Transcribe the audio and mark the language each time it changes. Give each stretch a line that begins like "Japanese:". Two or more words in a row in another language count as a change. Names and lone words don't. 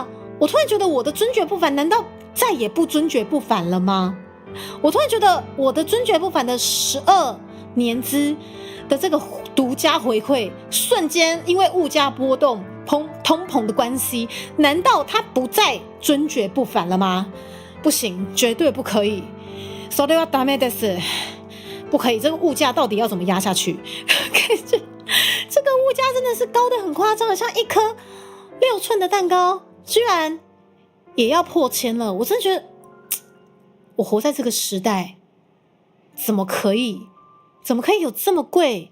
Chinese: 我突然觉得我的尊爵不凡难道再也不尊爵不凡了吗？我突然觉得我的尊爵不凡的12 年资的这个独家回馈，瞬间因为物价波动、通膨的关系，难道它不再尊爵不凡了吗？不行，绝对不可以。
Japanese: それはダメです。
Chinese: 不可以，这个物价到底要怎么压下去？这个物价真的是高得很夸张，像一颗6寸的蛋糕，居然也要破1000了。我真的觉得，我活在这个时代，怎么可以有这么贵？